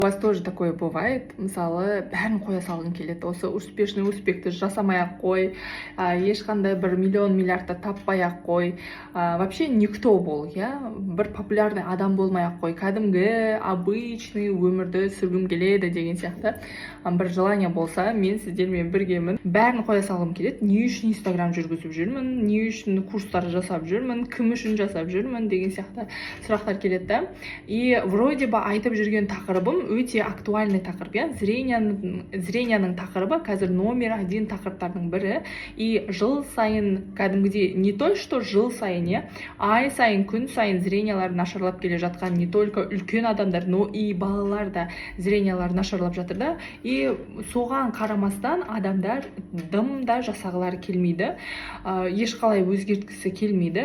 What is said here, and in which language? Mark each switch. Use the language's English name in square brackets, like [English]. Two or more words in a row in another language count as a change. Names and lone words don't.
[Russian] У вас тоже такое бывает, [Kazakh] мысалы бәрін қоя салғың келеді, осы успешный успехті жасамай-ақ қой, ешқандай бір миллион миллиардты таппай-ақ қой, [Russian] вообще никто [Kazakh] бол, бір популярный адам болмай-ақ қой, кәдімгі обычный өмірді сүргім келеді деген сияқты бір желание болса, мен сіздермен біргемін. Бәрін қоя салғым келеді, не үшін Инстаграм жүргізіп жүрмін, не үшін курстар жасап жүрмін, кім үшін жасап жүрмін деген сияқты сұрақтар келеді. [Russian] И вроде бы [Kazakh] айтып жүрген тақырыбым өте актуальный тақырып, зренияның тақырыбы қазір номер 1 тақырыптардың бірі. И жыл сайын кәдімгідей, [Russian] не то что [Kazakh] жыл сайын, ай сайын, күн сайын зрениялары нашарлап келе жатқан [Russian] не только [Kazakh] үлкен адамдар, [Russian] но и [Kazakh] балалар да зрениялары нашарлап жатыр да. И соған қарамастан адамдар дым да жасағылары келмейді, ешқалай өзгерткісі келмейді.